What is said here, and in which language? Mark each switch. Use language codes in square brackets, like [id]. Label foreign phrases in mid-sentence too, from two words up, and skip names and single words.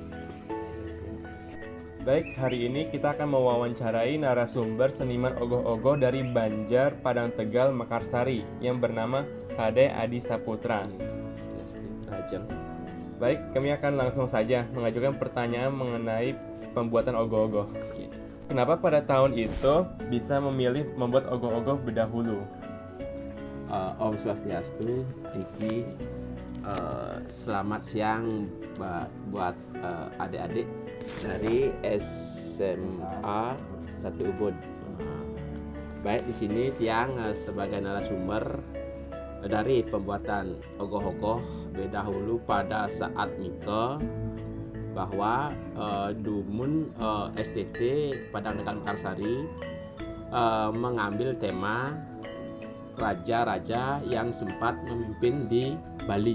[id] Baik, hari ini kita akan mewawancarai narasumber seniman ogoh-ogoh dari Banjar, Padang Tegal, Mekarsari yang bernama Kade Adi Saputra. Baik, kami akan langsung saja mengajukan pertanyaan mengenai pembuatan ogoh-ogoh. Kenapa pada tahun itu bisa memilih membuat ogoh-ogoh berdahulu? [ban] Om Swastiastu, [id] Diki. Selamat siang buat adik-adik dari SMA 1 Ubud. Baik, di sini Tiang sebagai narasumber dari pembuatan ogoh-ogoh berdahulu pada saat Mika, bahwa Dumun STT Padang Tegal Mekarsari mengambil tema raja-raja yang sempat memimpin di Bali.